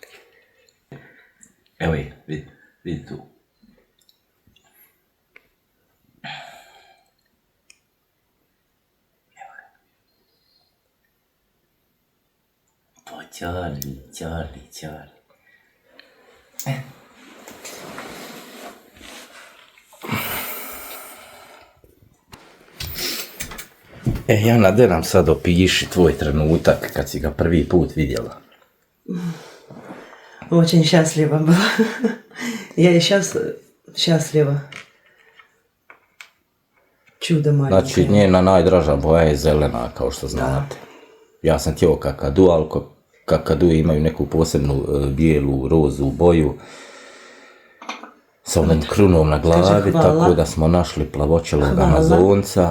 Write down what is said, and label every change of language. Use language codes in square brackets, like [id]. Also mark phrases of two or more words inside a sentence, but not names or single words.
[bs] Evo je, vidi tu. Čarli. Jana, de nam sad opiši tvoj trenutak kad si ga prvi put vidjela. [ru] Очень счастлива была. Я и сейчас счастлива. [bs] Čudo malinko. Znači, njena najdraža boja je zelena, kao što znate. Ja sam htio kakadu, ali kakadu imaju neku posebnu bijelu, rozu boju sa ovom krunom na glavi, tako da smo našli plavoćelog Amazonca.